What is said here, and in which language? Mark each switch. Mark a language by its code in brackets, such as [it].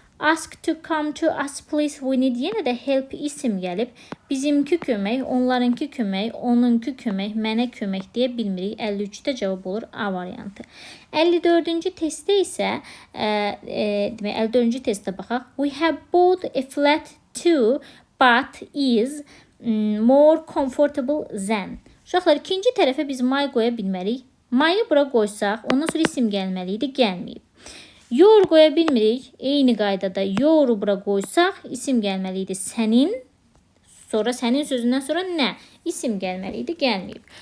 [en] Ask to come to us please. We need. [az] Yenə də help isim gəlib. Bizimki kömək, onlarınki kömək, onunki kömək, mənə kömək deyə bilmirik. 53-də cavab olur A variantı. 54-cü testdə isə 54-cü testə baxaq. [en] We have bought a flat too, but is more comfortable than. [az] Uşaqlar, ikinci tərəfə biz may qoya bilmərik. Mayı bura qoysaq, ondan sonra isim gəlməliydi, gəlməyib. Your qoya bilmirik. Eyni qaydada yoru bura qoysaq isim gəlməliydi. Sənin, sonra sənin sözündən sonra nə? İsim gəlməliydi, gəlməyib.